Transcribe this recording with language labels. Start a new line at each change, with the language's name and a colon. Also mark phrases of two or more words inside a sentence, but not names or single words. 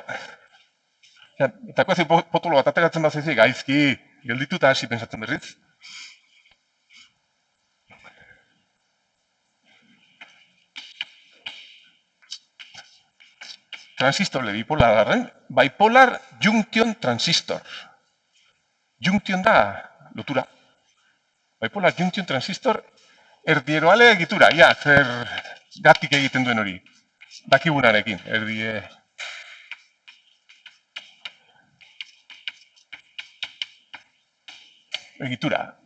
Basque: Eta ekuazio potolo bat ateratzen bazaizu, gaizki, geldituta hasi pensatzen berriz. Transistor bipolarren,
English: bipolar junction transistor.
Basque: Junction da lotura.
English: Bipolar junction transistor
Basque: erdieroale egitura. Ja, zer gatik egiten duen hori. Dakigunarekin, erdie... egitura.